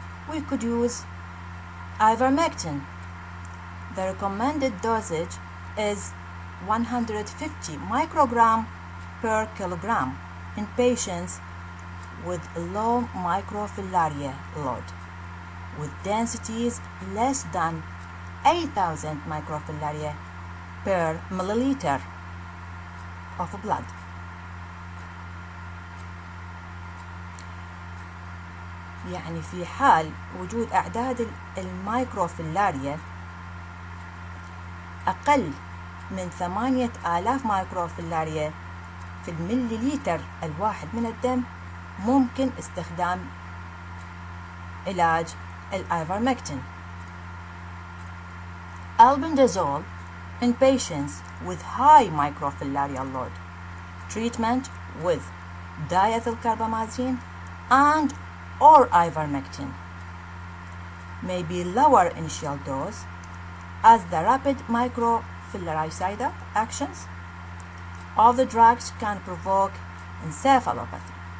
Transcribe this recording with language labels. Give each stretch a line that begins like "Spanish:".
English: We could use ivermectin. The recommended dosage is 150 microgram per kilogram in patients with low microfilaria load, with densities less than 8,000 microfilaria per milliliter of blood.
Arabic: يعني في حال وجود أعداد الميكروفيلاريا أقل من 8,000 مايكروفيلاريا في المليليتر الواحد من الدم، ممكن استخدام علاج الآيفرمكتين.
English: Albendazole in patients with high microfilarial load. Treatment with diethylcarbamazine and or ivermectin may be lower initial dose as the rapid microfilaricidal actions of the drugs can provoke encephalopathy.